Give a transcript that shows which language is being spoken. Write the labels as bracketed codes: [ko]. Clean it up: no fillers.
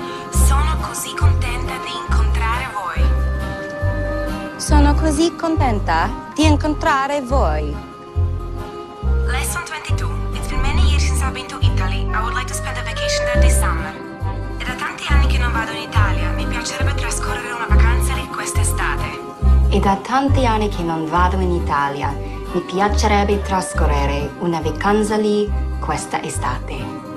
[it] Sono così contenta di incontrare voi. Sono così contenta di incontrare voi. [en] Lesson 22. It's been many years since I've been to Italy. I would like to spend a vacation there this summer. [it] È da tanti anni che non vado in Italia. Mi piacerebbe trascorrere una vacanza lì quest'estate. È da tanti anni che non vado in Italia. Mi piacerebbe trascorrere una vacanza lì questa estate.